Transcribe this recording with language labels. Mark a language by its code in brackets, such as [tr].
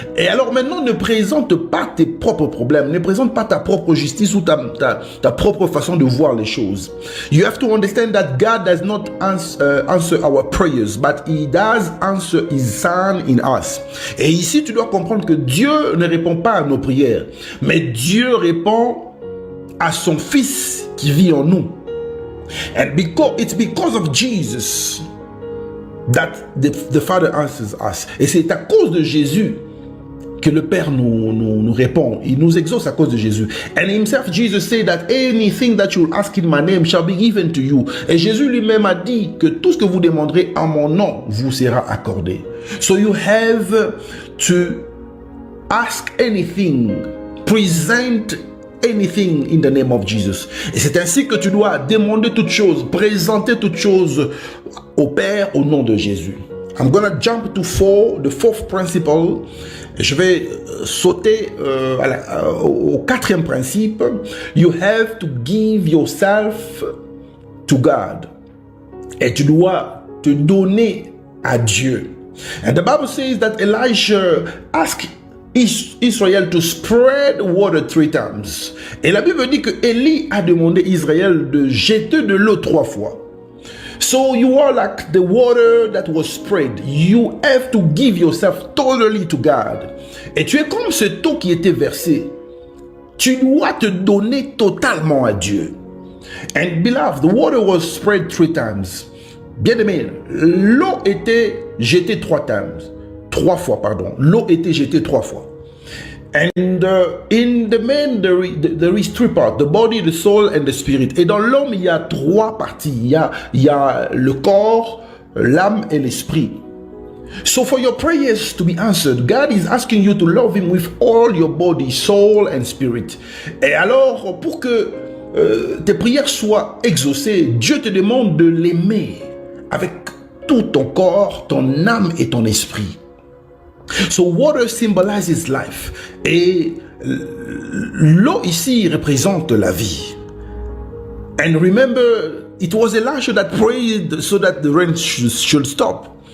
[fr] Et alors maintenant, ne présente pas tes propres problèmes, ne présente pas ta propre justice ou ta propre façon de voir les choses. [en] You have to understand that God does not answer our prayers, but He does answer His Son in us. [fr] Et ici, tu dois comprendre que Dieu ne répond pas à nos prières, mais Dieu répond à son Fils qui vit en nous. [en] And it's because of Jesus that the Father answers us. [fr] Et c'est à cause de Jésus que le Père nous répond. Il nous exauce à cause de Jésus. [en] And himself, Jesus said that anything that you ask in my name shall be given to you. [fr] Et Jésus lui-même a dit que tout ce que vous demanderez en mon nom vous sera accordé. [en] So you have to ask anything, present anything in the name of Jesus. [fr] Et c'est ainsi que tu dois demander toutes choses, présenter toutes choses au Père au nom de Jésus. [en] I'm gonna jump to the fourth principle. [fr] Je vais sauter au quatrième principe. [en] You have to give yourself to God. [fr] Et tu dois te donner à Dieu. [en] And the Bible says that Elijah asked Israël to spread water 3 times. [fr] Et la Bible dit que Élie a demandé à Israël de jeter de l'eau 3 fois. [en] So you are like the water that was spread. You have to give yourself totally to God. [fr] Et tu es comme cette eau qui était versée. Tu dois te donner totalement à Dieu. [en] And beloved, the water was spread 3 times. [fr] Bien-aimé, l'eau était jetée 3 fois, pardon. L'eau était jetée 3 fois. [en] And in the man, there is 3 parts, the body, the soul and the spirit. [fr] Et dans l'homme, il y a 3 parties. Il y a le corps, l'âme et l'esprit. [en] So for your prayers to be answered, God is asking you to love Him with all your body, soul and spirit. [fr] Et alors, pour que tes prières soient exaucées, Dieu te demande de l'aimer avec tout ton corps, ton âme et ton esprit. [en] So water symbolizes life. [fr] Et l'eau ici représente la vie. [en] And remember, it was Elijah that prayed so that the rain should stop.